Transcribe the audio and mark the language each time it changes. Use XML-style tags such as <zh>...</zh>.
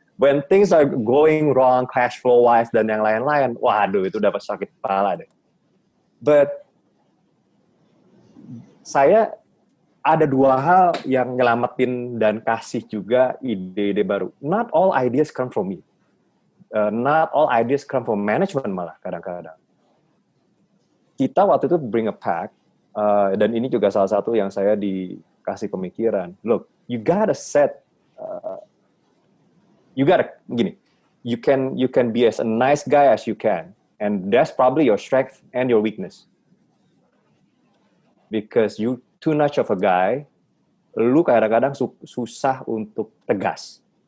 <en>When things are going wrong, cash flow wise</en> <id>dan yang lain-lain, waduh itu dapat sakit kepala deh. But saya ada dua hal yang nyelamatin dan kasih juga ide-ide baru.</id> <en>Not all ideas come from me. Not all ideas come from management</en> <id>malah kadang-kadang. Kita waktu itu</id> <en>bring a pack,</en> <id>dan ini juga salah satu yang saya dikasih pemikiran.</id> <en>Look, you gotta set</en> <id>gini,</id> <en>you can be as a nice guy as you can, and that's probably your strength and your weakness. Because you too much of a guy,</en> <id>lu kadang-kadang susah untuk tegas.</id>